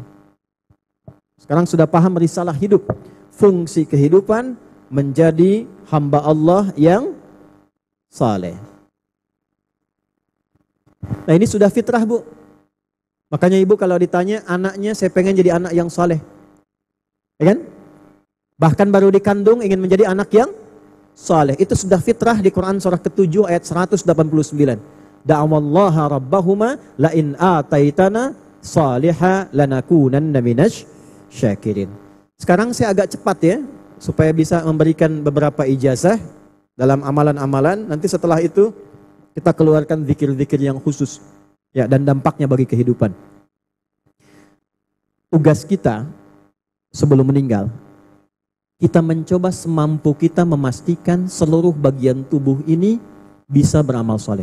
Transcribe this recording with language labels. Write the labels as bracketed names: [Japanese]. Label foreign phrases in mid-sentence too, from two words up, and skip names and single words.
[Indonesian] Sekarang sudah paham risalah hidup. Fungsi kehidupan menjadi hamba Allah yang saleh. Nah ini sudah fitrah bu. Makanya ibu kalau ditanya anaknya saya pengen jadi anak yang saleh. Ya kan? Bahkan baru dikandung ingin menjadi anak yang saleh. Itu sudah fitrah di Quran surah ke-7 ayat 189. [Arabic] دعوا الله ربهما لئن آتيتنا صالحا لنكونن من الشاكرين. [Indonesian] Sekarang saya agak cepat ya supaya bisa memberikan beberapa ijazah dalam amalan-amalan. Nanti setelah itu kita keluarkan zikir-zikir yang khusus ya dan dampaknya bagi kehidupan. Tugas kita sebelum meninggal, kita mencoba semampu kita memastikan seluruh bagian tubuh ini bisa beramal soleh.